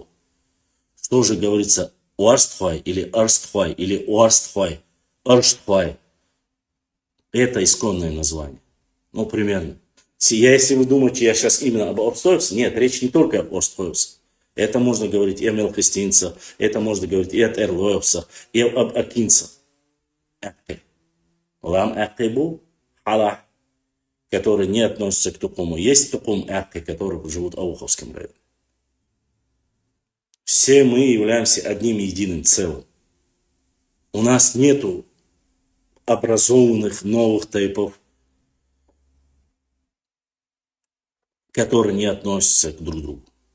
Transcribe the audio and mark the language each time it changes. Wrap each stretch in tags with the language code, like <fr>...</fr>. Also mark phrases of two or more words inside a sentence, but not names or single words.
<ru>Что же говорится Уарстхуай или Арстхуай или Уарстхуай, Арштхуай. Это исконное название. Ну, примерно. Если вы думаете, я сейчас именно об Орстхуевце, нет, речь не только об Орстхуевце. Это можно говорить и о мелкостинцах, это можно говорить и от эрлоевцах, и об акинцах.</ru> <ce>Лам акибу халах,</ce> <ru>которые не относятся к Тухуму. Есть Тухум акки, которые живут в Ауховском районе. Все мы являемся одним единым целым. У нас нету образованных новых тайпов, которые не относятся к друг другу.</ru>